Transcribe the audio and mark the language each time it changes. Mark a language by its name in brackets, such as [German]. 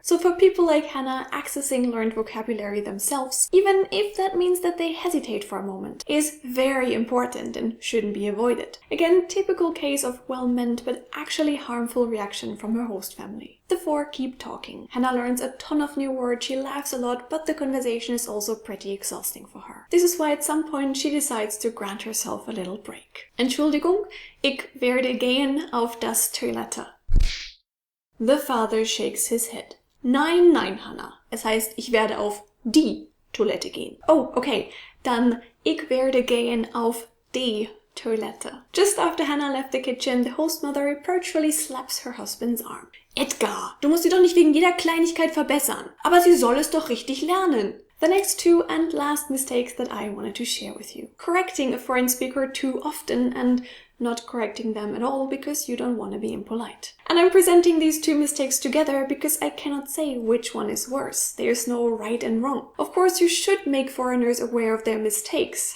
[English] So for people like Hannah, accessing learned vocabulary themselves, even if that means that they hesitate for a moment, is very important and shouldn't be avoided. Again, typical case of well-meant but actually harmful reaction from her host family. The four keep talking. Hannah learns a ton of new words, she laughs a lot, but the conversation is also pretty exhausting for her. This is why at some point she decides to grant herself a little break. [German] Entschuldigung, ich werde gehen auf das Toilette. [English] The father shakes his head. [German] Nein, Hannah. Es heißt, ich werde auf die Toilette gehen. [English] Oh, okay. [German] Dann ich werde gehen auf die Toilette. [English] Just after Hannah left the kitchen, the host mother reproachfully slaps her husband's arm. [German] Edgar, du musst sie doch nicht wegen jeder Kleinigkeit verbessern. Aber sie soll es doch richtig lernen. [English] The next two and last mistakes that I wanted to share with you. Correcting a foreign speaker too often and not correcting them at all because you don't want to be impolite. And I'm presenting these two mistakes together because I cannot say which one is worse. There's no right and wrong. Of course, you should make foreigners aware of their mistakes.